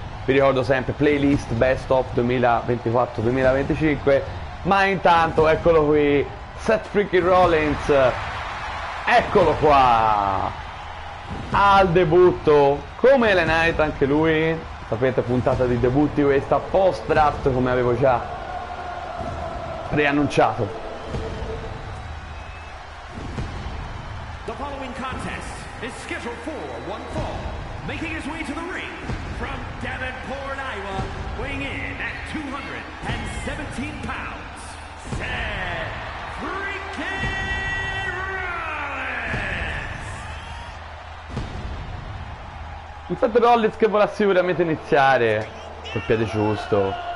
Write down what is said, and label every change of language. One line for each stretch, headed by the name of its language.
Italian: Vi ricordo sempre playlist best of 2024-2025. Ma intanto eccolo qui, Seth Freaking Rollins, Eccolo qua, al debutto come LA Knight, anche lui, sapete, puntata di debutti questa post draft come avevo già preannunciato.
English: The following contest is scheduled for one fall. Making his way to the ring from Davenport, Iowa, weighing in at 217 pounds, Seth freaking Rollins!
Italian: Un Seth Rollins che vorrà sicuramente iniziare col piede giusto.